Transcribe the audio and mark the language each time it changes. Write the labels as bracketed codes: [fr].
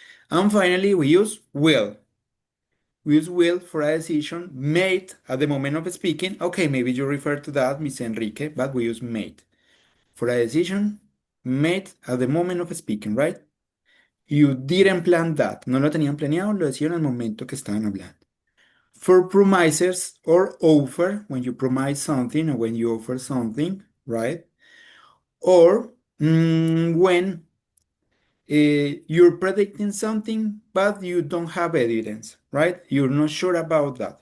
[en] And finally, we use will. We use will for a decision made at the moment of speaking. Okay, maybe you refer to that, Miss Enrique, but we use made for a decision made at the moment of speaking, right? You didn't plan that. [es] No lo tenían planeado, lo decían al momento que estaban hablando. [en] For promises or offer, when you promise something or when you offer something, right? Or when you're predicting something, but you don't have evidence, right? You're not sure about that.